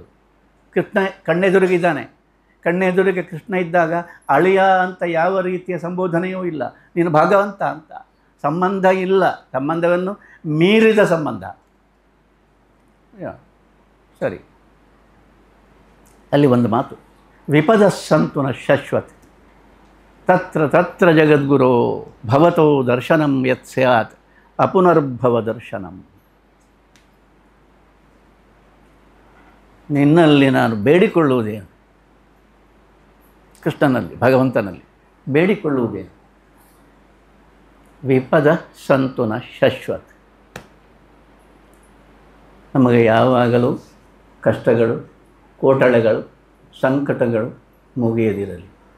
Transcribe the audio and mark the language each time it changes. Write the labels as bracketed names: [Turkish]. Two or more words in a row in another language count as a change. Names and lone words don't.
[Kannada] ಕೃಷ್ಣ ಕಣ್ಣೆದುರಿಗಿದ್ದಾನೆ, ಕಣ್ಣೆದುರಿಗೆ ಕೃಷ್ಣ ಇದ್ದಾಗ ಅಳಿಯ ಅಂತ ಯಾವ ರೀತಿಯ ಸಂಬೋಧನೆಯೂ ಇಲ್ಲ. ನೀನು ಭಾಗವಂತ ಅಂತ. ಸಂಬಂಧ ಇಲ್ಲ, ಸಂಬಂಧವನ್ನು ಮೀರಿದ ಸಂಬಂಧ. ಸರಿ, ಅಲ್ಲಿ ಒಂದು ಮಾತು, [Sanskrit] ವಿಪದ ಸಂತು ನ ಶಶ್ವತ್ ತತ್ರ ತತ್ರ ಜಗದ್ಗುರೋ ಭವತೋ ದರ್ಶನಂ ಯತ್ ಸ್ಯಾತ್ ಅಪುನರ್ಭವ ದರ್ಶನಂ. [Kannada] ನಿನ್ನಲ್ಲಿ ನಾನು ಬೇಡಿಕೊಳ್ಳುವುದೇನು, ಕೃಷ್ಣನಲ್ಲಿ, ಭಗವಂತನಲ್ಲಿ ಬೇಡಿಕೊಳ್ಳುವುದೇನು? [Sanskrit] ವಿಪದ ಸಂತುನ ಶಶ್ವತ್. [Kannada] ನಮಗೆ ಯಾವಾಗಲೂ ಕಷ್ಟಗಳು, ಕೋಟಳೆಗಳು, ಸಂಕಟಗಳು ಮುಗಿಯದಿರಲಿ.